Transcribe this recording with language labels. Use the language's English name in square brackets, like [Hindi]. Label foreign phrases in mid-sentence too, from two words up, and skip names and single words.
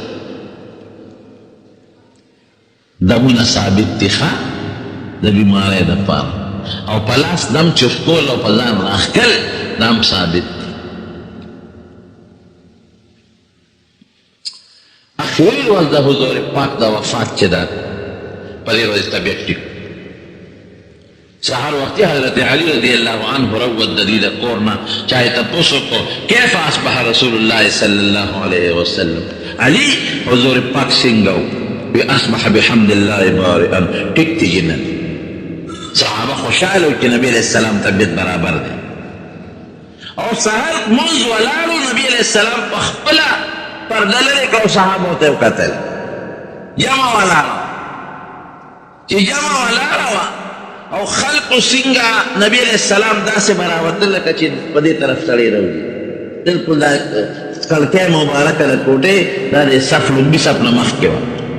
[Pashto] دمونه ثابت دي ښه د بیمارۍ دپاره، او په لاس دم چوف کول او په ځان راښکل دا هم ثابت دي. اخري ورځ د حضور پاک د وفات چې ده په دې ورځ طبیعت ټیک سحر وقتی حضرت علی [Arabic] رضی اللہ عنہ [Pashto] روت د دې د کور نه چا یې تپوس وکړو [Arabic] کیف اصبح رسول الله صلی الله علیه وسلم، [Pashto] علی حضور پاک څنګه و؟ [Arabic] اصبح بحمد الله بارئا، [Pashto] ټیک دی جنن. صحابه خوشحاله و چې نبی [Arabic] علیہ السلام [Pashto] طبیعت برابر دی. او سحر منځ ولاړو نبی [Arabic] علیہ السلام [Pashto] په خپله پرده لرې کړه او صحابو ته یې وکتل، جمع ولاړه چې جمع ولاړه وه او خلقو څنګه نبی [Arabic] علیہ السلام [Pashto] داسې براوتل لکه چې په دې طرف سړی راوځي، بالکل دا کړکۍ مبارکه د کوټې دا د صف لومبي صف نه مخکې وه،